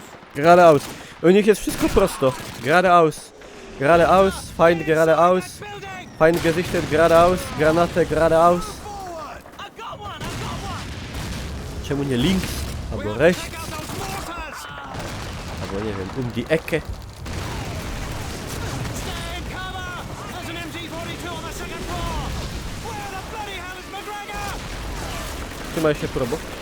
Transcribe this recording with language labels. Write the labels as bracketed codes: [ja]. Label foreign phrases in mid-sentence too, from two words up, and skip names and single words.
[de] Geradeaus. [pl] U nich jest wszystko prosto. [de] Geradeaus. Geradeaus, Feind geradeaus. Feind gesichtet geradeaus. Granate geradeaus. [pl] Czemu nie links? Albo rechts? Albo nie wiem, [de] die Ecke. [pl] Trzymaj się, probo.